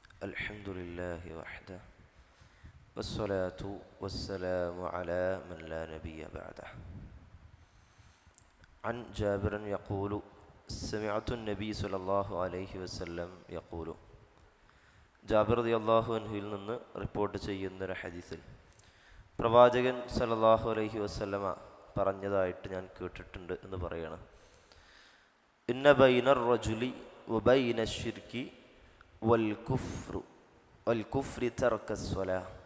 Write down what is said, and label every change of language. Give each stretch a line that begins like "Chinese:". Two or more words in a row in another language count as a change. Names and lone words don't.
Arabic: الحمد لله وحده والصلاة والسلام على من لا نبي بعده. عن جابر يقول سمعت النبي صلى الله عليه وسلم يقول.
Malayalam: ജാബിർ
Arabic: رضي الله عنه
Malayalam: നിന്ന് റിപ്പോർട്ട് ചെയ്യുന്നൊരു ഹദീസിൽ പ്രവാചകൻ
Arabic: صلى الله عليه وسلم
Malayalam: പറഞ്ഞതായിട്ട് ഞാൻ കേട്ടിട്ടുണ്ട് എന്ന് പറയണം.
Arabic: إن بين الرجل وبين الشرك والكفر ترك الصلاة.